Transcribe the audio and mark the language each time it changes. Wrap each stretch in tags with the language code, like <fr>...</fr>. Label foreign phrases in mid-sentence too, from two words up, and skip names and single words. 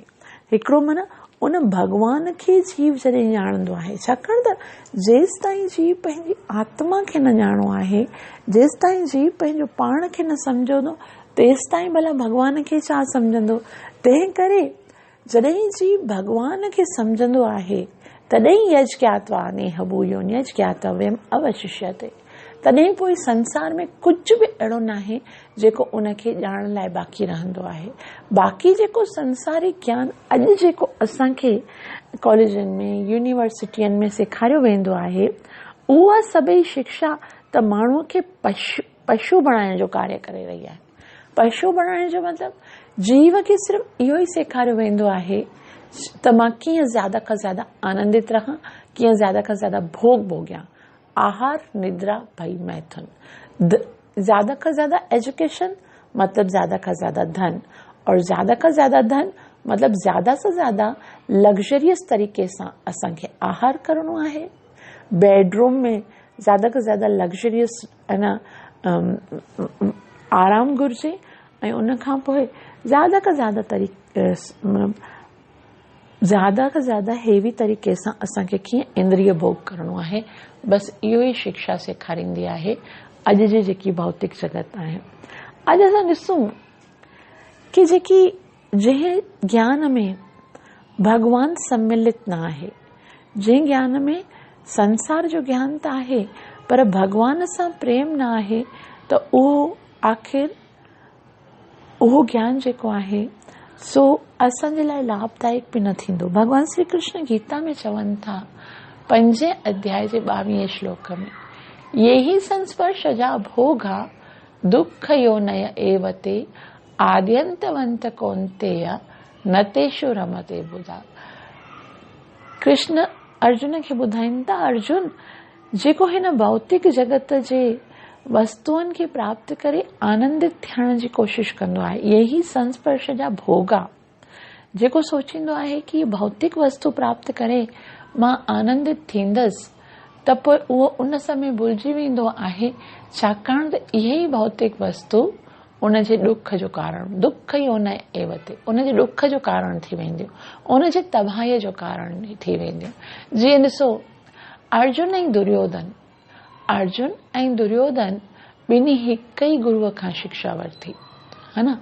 <sd>हिकिड़ो माना उन भगवान खे जीव जॾहिं ॼाणंदो आहे। छाकाणि त जेसि ताईं जीव पंहिंजी आत्मा खे न ॼाणो आहे, जेसि ताईं जीव पंहिंजो पाण खे न सम्झंदो, तेसि ताईं भला भगवान खे छा सम्झंदो। तंहिं करे जॾहिं जीव भगवान खे सम्झंदो आहे, तॾहिं</sd> <sa>यज ज्ञात्वा नेह भूयोन यज ज्ञातव्यम अवशिष्यते।</sa> <sd>तॾहिं पोइ संसार में कुझु बि अहिड़ो न आहे जेको उनखे ॼाणण लाइ बाक़ी रहंदो आहे। बाक़ी जेको संसारी ज्ञान अॼु जेको असांखे कॉलेजनि में, यूनिवर्सिटियुनि में सेखारियो वेंदो आहे, उहा सभई शिक्षा त माण्हूअ खे पशु बणाइण जो कार्य करे रही आहे। पशु बणाइण जो मतिलबु जीव खे सिर्फ़ु इहो ई सेखारियो वेंदो आहे त मां कीअं ज़्यादा खां ज़्यादा आनंदित रहां, कीअं ज़्यादा खां ज़्यादा भोग भोगियां। आहार, निद्रा, भई, मैथुन। ज्यादा का ज्यादा एजुकेशन मतलब ज्यादा का ज्यादा धन, और ज्यादा का ज्यादा धन मतलब ज्यादा से ज्यादा लग्जरियस तरीके सां असांखे आहार करणो आहे। बेडरूम में ज्यादा का ज्यादा लग्जरियस आराम घुर्जे, ऐं उन खां पोइ ज्यादा का ज्यादा हेवी तरीके सां असांखे कीअं इंद्रिय भोग करणो आहे। बस इहो ई शिक्षा सेखारींदी आहे अॼु जी जेकी भौतिक जगत आहे। अॼु असां ॾिसूं कि जेकी जंहिं ज्ञान में भगवान सम्मिलित न आहे, जंहिं ज्ञान में संसार जो ज्ञान त आहे पर भगवान सां प्रेम न आहे, त उहो आख़िर उहो ज्ञान जेको आहे सो असांजे लाइ लाभदायक बि न थींदो। भगवान श्री कृष्ण गीता में चवनि था 5 अध्याय जे 22 श्लोक में,</sd> <sa>ये ही संस्पर्श जा भोगा दुख योनय एवते आद्यंतवंत कौन्तेय न तेषु रमते बुधा।</sa> <sd>कृष्ण अर्जुन खे ॿुधाइनि था, अर्जुन जेको हिन भौतिक जगत जे वस्तुअनि खे प्राप्त करे आनंदित थियण जी कोशिश कंदो आहे,</sd> <sa>यही संस्पर्श जा भोगा,</sa> <sd>जेको सोचींदो आहे कि भौतिक वस्तु प्राप्त करे मां आनंदित थींदसि, त पोइ उहो उन समय भुलिजी वेंदो आहे, छाकाणि त इहे ई भौतिक वस्तु उन जे दुख जो कारण, दुख ई उन एवते, उन जे दुख जो कारण थी वेंदियूं, उन जे तबाहीअ जो कारण थी वेंदियूं। जीअं ॾिसो अर्जुन ऐं दुर्योधन, अर्जुन ऐं दुर्योधन ॿिन्ही हिक ई गुरुअ खां शिक्षा वरिती, है न।</sd>